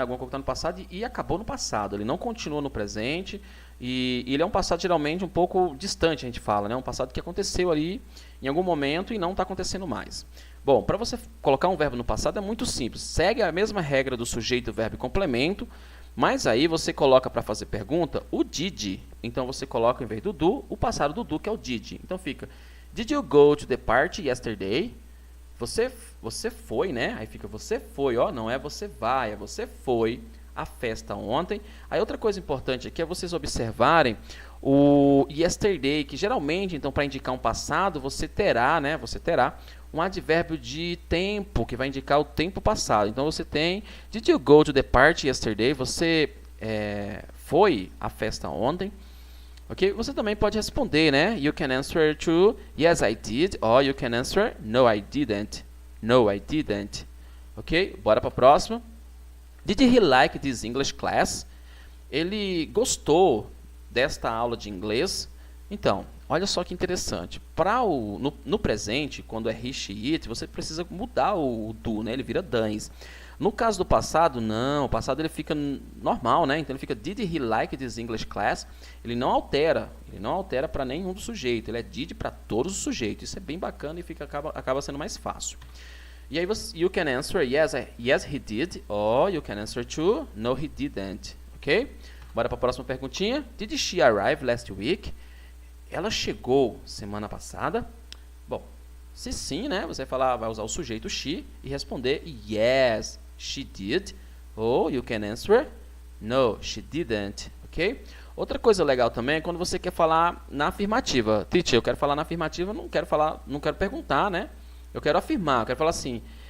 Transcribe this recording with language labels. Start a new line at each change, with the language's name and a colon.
Portuguese: Alguma coisa que está no passado e acabou no passado. Ele não continua no presente e ele é um passado geralmente um pouco distante, a gente fala, né? Um passado que aconteceu ali em algum momento e não está acontecendo mais. Bom, para você colocar um verbo no passado é muito simples. Segue a mesma regra do sujeito, verbo e complemento. Mas aí você coloca para fazer pergunta o did. Então você coloca em vez do do, o passado do do, que é o did. Então fica,
English: did you go to the party yesterday?
Portuguese: Você foi, né? Aí fica você foi, ó, não é você vai, é você foi à festa ontem. Aí outra coisa importante aqui é vocês observarem o yesterday, que geralmente, então, para indicar um passado, você terá um advérbio de tempo, que vai indicar o tempo passado. Então, você tem,
English: did you go to the party yesterday?
Portuguese: Você foi à festa ontem? Ok? Você também pode responder, né?
English: You can answer to, yes, I did, or you can answer, no, I didn't. No, I didn't. Ok?
Portuguese: Bora para a próxima.
English: Did he like this English class?
Portuguese: Ele gostou desta aula de inglês? Então, olha só que interessante. No presente, quando é he, she, it, você precisa mudar o do, né? Ele vira does. No caso do passado, não. O passado ele fica normal, né? Então ele fica did he like this English class? Ele não altera para nenhum do sujeito. Ele é did para todos os sujeitos. Isso é bem bacana e acaba sendo mais fácil.
English: E aí you can answer yes, he did, or you can answer to no, he didn't. Ok?
Portuguese: Bora para a próxima perguntinha.
English: Did she arrive last week?
Portuguese: Ela chegou semana passada? Bom, se sim, né? Você vai usar o sujeito she e responder
English: yes, she did. Ou you can answer no, she didn't. Ok?
Portuguese: Outra coisa legal também é quando você quer falar na afirmativa. Teacher, eu quero falar na afirmativa, não quero perguntar, né? Eu quero afirmar, eu quero falar assim.